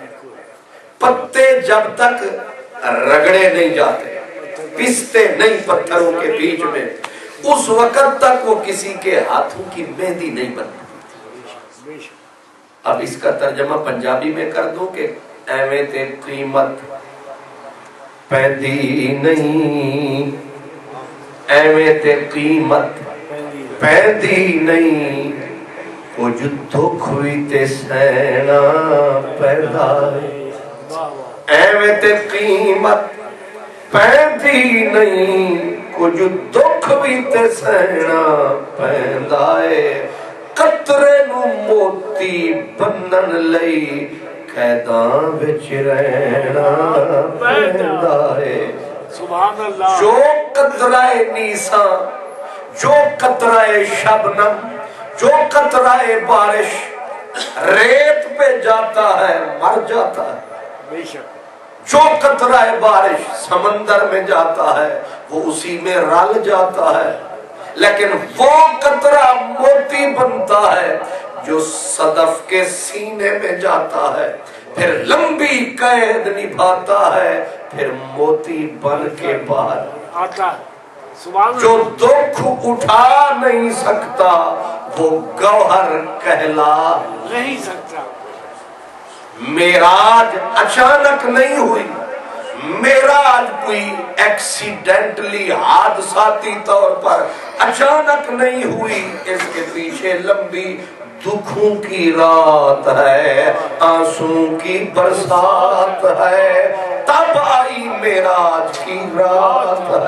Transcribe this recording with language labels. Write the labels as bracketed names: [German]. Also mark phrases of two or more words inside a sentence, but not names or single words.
[Urdu] پتے جب تک رگڑے نہیں جاتے، پستے نہیں پتھروں کے بیچ میں، اس وقت تک وہ کسی کے ہاتھوں کی مہندی نہیں بنتی۔ اب اس کا ترجمہ پنجابی میں کر دوں کہ [Punjabi] ایویں تے قیمت پیندی نہیں، ایویں تے قیمت پیندی نہیں، کچھ دکھ بھی تے سہنا پیدا ہے۔ ایویں تے قیمت پیندی نہیں، کچھ دکھ بھی تے سہنا پیندا ہے۔ قطرے نو موتی بنن لئی قیداں وچ رہنا پیندا ہے۔ [Arabic] سبحان اللہ۔ [Urdu] جو قطرہ نیساں، جو قطرہ شبنم، جو قطرہ بارش ریت پہ جاتا ہے مر جاتا ہے، بے شک۔ جو قطرہ بارش سمندر میں جاتا ہے وہ اسی میں رل جاتا ہے، لیکن وہ قطرہ موتی بنتا ہے جو صدف کے سینے میں جاتا ہے، پھر لمبی قید نبھاتا ہے، پھر موتی بن کے باہر۔ آتا ہے. सुभान जो अल्लाह। دکھ اٹھا نہیں سکتا وہ گوہر کہلا نہیں سکتا. معراج اچانک نہیں ہوئی، معراج کوئی ایکسیڈنٹلی حادثاتی طور پر اچانک نہیں ہوئی، اس کے پیچھے لمبی دکھوں کی رات ہے، آنسو کی برسات ہے، تب آئی معراج کی رات ہے, आंसू की बरसात है, तब आई मेराज की रात है।